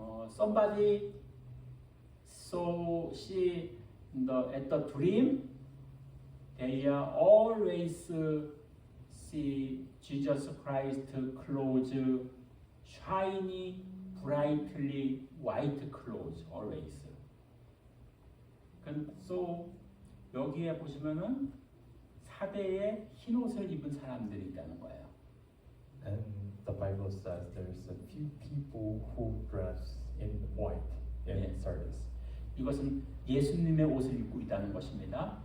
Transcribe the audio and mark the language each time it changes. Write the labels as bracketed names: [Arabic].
[English] Somebody saw she at the dream. They are always see Jesus Christ clothes, shiny, brightly white clothes always. [Korean] So 여기에 보시면은 사대에 흰 옷을 입은 사람들이 있다는 거예요. [English] And the Bible says there's a few people who dress in white in Yes. Sardis, [Korean] 이것은 예수님의 옷을 입고 있다는 것입니다.